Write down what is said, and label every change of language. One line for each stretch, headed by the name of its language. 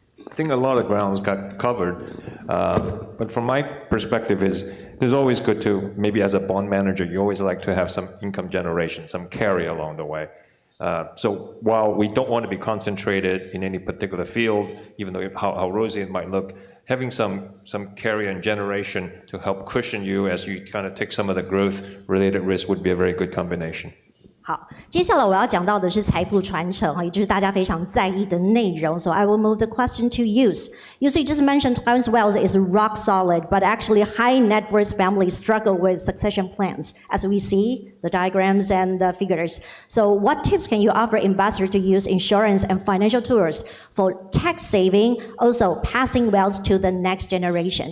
English: I think a lot of grounds got covered, but from my perspective there's always good to, maybe as a bond manager, you always like to have some income generation, some carry along the way. So while we don't want to be concentrated in any particular field, even though how rosy it might look, having some carry and generation to help cushion you as you kind of take some of the growth-related risk would be a very good combination.
Chinese: 好，接下来我要讲到的是财富传承，也就是大家非常在意的内容。
English: So I will move the question to use. You see, just mentioned Taiwan's wealth is rock solid, but actually high net worth families struggle with succession plans, as we see the diagrams and the figures. So what tips can you offer investors to use insurance and financial tools for tax saving, also passing wealth to the next generation?